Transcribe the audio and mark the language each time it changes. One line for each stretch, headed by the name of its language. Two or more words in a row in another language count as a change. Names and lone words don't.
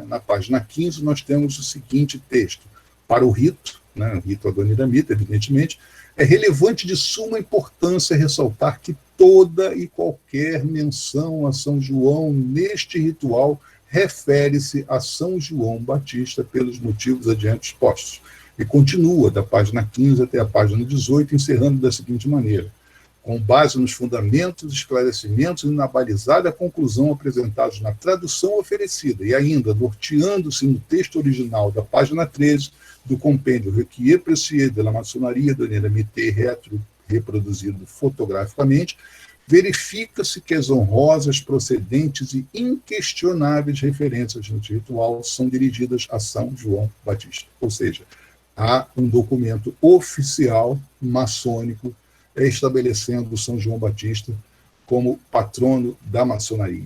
Portuguese: Na página 15, nós temos o seguinte texto: para o rito, né, o rito adoniramita, evidentemente, é relevante de suma importância ressaltar que toda e qualquer menção a São João neste ritual refere-se a São João Batista pelos motivos adiante expostos. E continua, da página 15 até a página 18, encerrando da seguinte maneira: com base nos fundamentos, esclarecimentos e na balizada conclusão apresentados na tradução oferecida, e ainda norteando-se no texto original da página 13 do compêndio Requier Précieux de la Maçonnerie Adoniramite reproduzido fotograficamente, verifica-se que as honrosas, procedentes e inquestionáveis referências no ritual são dirigidas a São João Batista. Ou seja, há um documento oficial maçônico estabelecendo São João Batista como patrono da maçonaria.